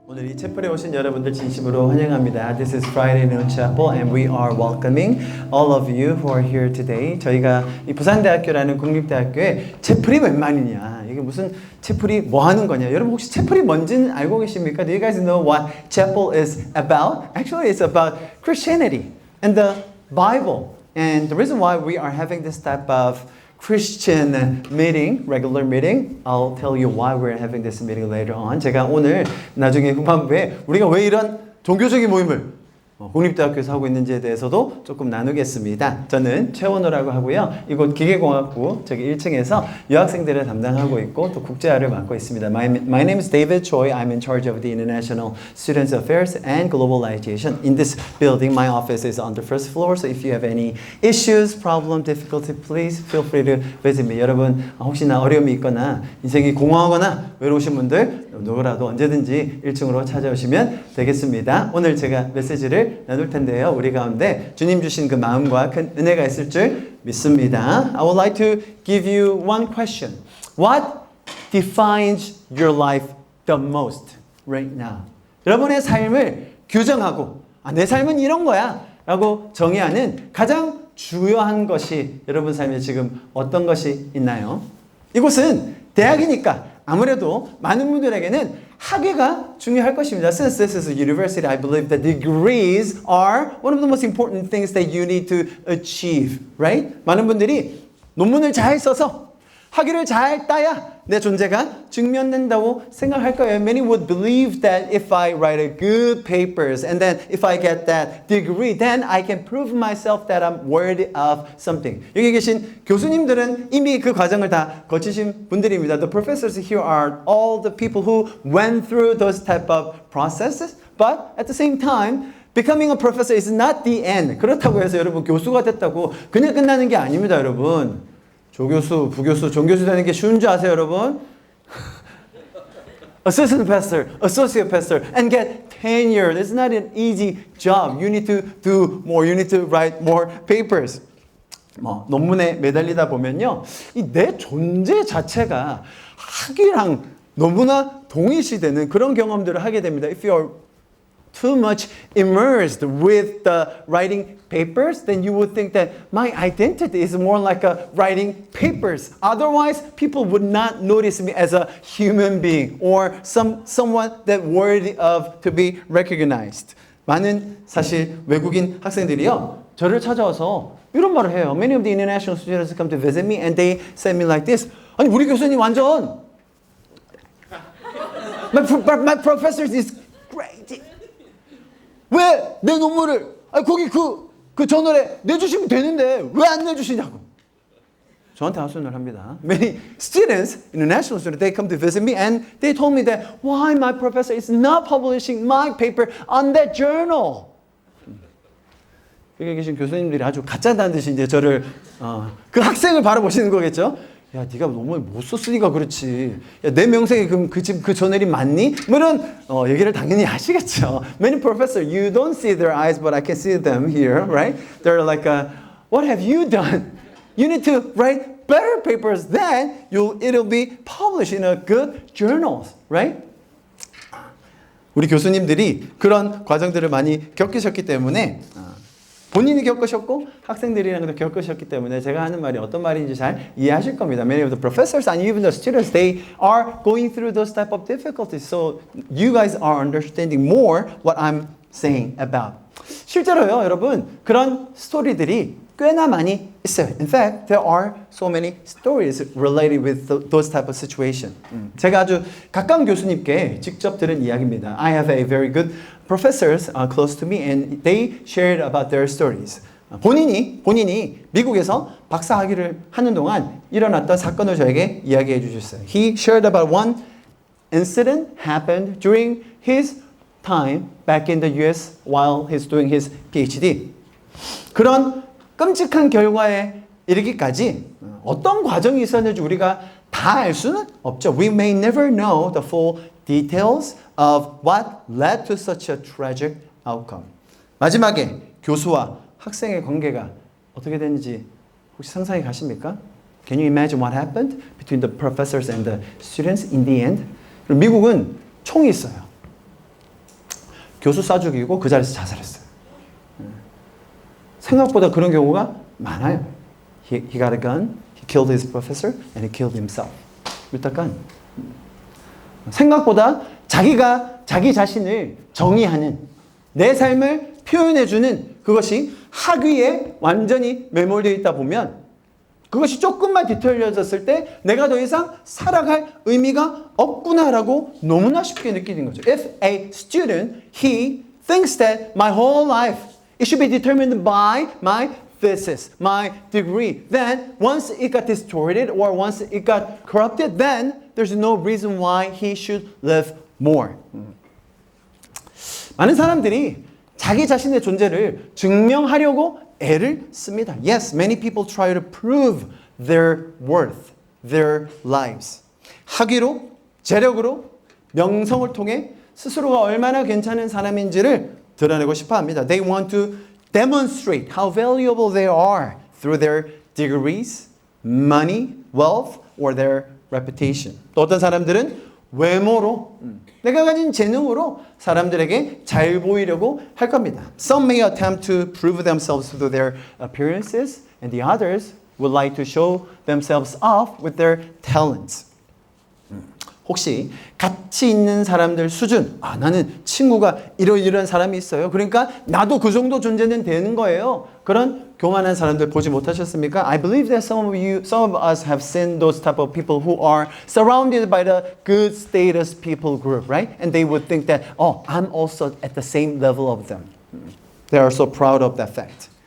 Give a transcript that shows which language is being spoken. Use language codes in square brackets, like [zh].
[ko] 오늘 이 채플에 오신 여러분들 진심으로 환영합니다. [en] This is Friday Noon Chapel and we are welcoming all of you who are here today. [ko] 저희가 이 부산대학교라는 국립대학교에 채플이 웬 말이냐, 이게 무슨 채플이 뭐 하는 거냐, 여러분 혹시 채플이 뭔지는 알고 계십니까? [en] Do you guys know what chapel is about? Actually, it's about Christianity and the Bible. And the reason why we are having this type of Christian meeting, regular meeting. I'll tell you why we're having this meeting later on. [ko] 제가 오늘 나중에 후반부에 우리가 왜 이런 종교적인 모임을 국립대학교에서 하고 있는지에 대해서도 조금 나누겠습니다. 저는 최원호라고 하고요. 이곳 기계공학부 저기 1층에서 유학생들을 담당하고 있고 또 국제화를 맡고 있습니다. [en] My name is David Choi. I'm in charge of the International Students Affairs and Globalization. In this building, my office is on the first floor. So if you have any issues, problem, difficulty, please feel free to visit me. [ko] 여러분 혹시나 어려움이 있거나 인생이 공허하거나 외로우신 분들 누구라도 언제든지 1층으로 찾아오시면 되겠습니다. 오늘 제가 메시지를 나눌 텐데요. 우리 가운데 주님 주신 그 마음과 큰 은혜가 있을 줄 믿습니다. [en] I would like to give you one question. What defines your life the most right now? [ko] 여러분의 삶을 규정하고 내 삶은 이런 거야 라고 정의하는 가장 중요한 것이 여러분 삶에 지금 어떤 것이 있나요? 이곳은 대학이니까 아무래도 많은 분들에게는 학위가 중요할 것입니다. [en] Since this is a university, I believe that degrees are one of the most important things that you need to achieve, right? [ko] 많은 분들이 논문을 잘 써서 학위를 잘 따야 내 존재가 증명된다고 생각할 거예요. [en] Many would believe that if I write a good papers and then if I get that degree, then I can prove myself that I'm worthy of something. [ko] 여기 계신 교수님들은 이미 그 과정을 다 거치신 분들입니다. [en] The professors here are all the people who went through those type of processes, but at the same time, becoming a professor is not the end. [ko] 그렇다고 해서 여러분 교수가 됐다고 그냥 끝나는 게 아닙니다, 여러분. 조교수, 부교수, 종교수 되는 게 쉬운 줄 아세요, 여러분? [en] Assistant pastor, associate pastor, and get tenure. It's not an easy job. You need to do more. You need to write more papers. [ko] 논문에 매달리다 보면요, 이 내 존재 자체가 학위랑 너무나 동일시되는 그런 경험들을 하게 됩니다. [en] If you are too much immersed with the writing papers, then you would think that my identity is more like a writing papers. Otherwise, people would not notice me as a human being or someone that worthy of to be recognized. [ko] 많은 사실 외국인 학생들이요, 저를 찾아와서 이런 말을 해요. [en] Many of the international students come to visit me and they say me like this. [ko] 아니 우리 교수님 완전 [en] my professor is great. [ko] 왜 내 논문을 거기 그 저널에 내주시면 되는데 왜 안 내주시냐고 저한테 하소연을 합니다. [en] Many students, international students, they come to visit me and they told me that why my professor is not publishing my paper on that journal. [ko] 여기 계신 교수님들이 아주 가짜다는 듯이 이제 저를 그 학생을 바라보시는 거겠죠. 야, 네가 논문을 못 썼으니까 그렇지. 야, 내 명색이 그럼 그 저널이 맞니? 뭐 이런 얘기를 당연히 하시겠죠. [en] Many professors, you don't see their eyes, but I can see them here, right? They're like, what have you done? You need to write better papers, then it'll be published in a good journals, right? [ko] 우리 교수님들이 그런 과정들을 많이 겪으셨기 때문에 본인이 겪으셨고 학생들이랑도 겪으셨기 때문에 제가 하는 말이 어떤 말인지 잘 이해하실 겁니다. [en] Many of the professors and even the students, they are going through those type of difficulties. So you guys are understanding more what I'm saying about. [ko] 실제로요, 여러분, 그런 스토리들이 꽤나 많이 있어요. [en] In fact, there are so many stories related with those type of situation. [ko] 제가 아주 가까운 교수님께 직접 들은 이야기입니다. [en] I have a very good professors close to me and they shared about their stories. [ko] 본인이 미국에서 박사 학위를 하는 동안 일어났던 사건을 저에게 이야기해 주셨어요. [en] He shared about one incident happened during his time back in the US while he's doing his PhD. [ko] 그런 끔찍한 결과에 이르기까지 어떤 과정이 있었는지 우리가 다 알 수는 없죠. [en] We may never know the full details of what led to such a tragic outcome. [ko] 마지막에 교수와 학생의 관계가 어떻게 됐는지 혹시 상상이 가십니까? [en] Can you imagine what happened between the professors and the students in the end? [ko] 미국은 총이 있어요. 교수 쏴 죽이고 그 자리에서 자살했어요. 생각보다 그런 경우가 많아요. [en] He got a gun, he killed his professor, and he killed himself with the gun. [ko] 생각보다 자기가 자기 자신을 정의하는 내 삶을 표현해주는 그것이 학위에 완전히 매몰되어 있다 보면 그것이 조금만 뒤틀려졌을 때 내가 더 이상 살아갈 의미가 없구나라고 너무나 쉽게 느끼는 거죠. [en] If a student, he thinks that my whole life it should be determined by my thesis, my degree, then once it got distorted or once it got corrupted, then there's no reason why he should live more. [ko] 많은 사람들이 자기 자신의 존재를 증명하려고 애를 씁니다. [en] Yes, many people try to prove their worth, their lives. [ko] 학위로, 재력으로, 명성을 통해 스스로가 얼마나 괜찮은 사람인지를 드러내고 싶어 합니다. [en] They want to demonstrate how valuable they are through their degrees, money, wealth, or their reputation. [ko] 또 어떤 사람들은 외모로 내가 가진 재능으로 사람들에게 잘 보이려고 할 겁니다. [en] Some may attempt to prove themselves through their appearances, and the others would like to show themselves off with their talents. [ko] 혹시 같이 있는 사람들 수준, 나는 친구가 이런 사람이 있어요. 그러니까 나도 그 정도 존재는 되는 거예요. 그런 교만한 사람들 보지 못하셨습니까? [en] I believe that some of us have seen those type of people who are surrounded by the good status people group, right? And they would think that, I'm also at the same level of them. They are so proud of that fact.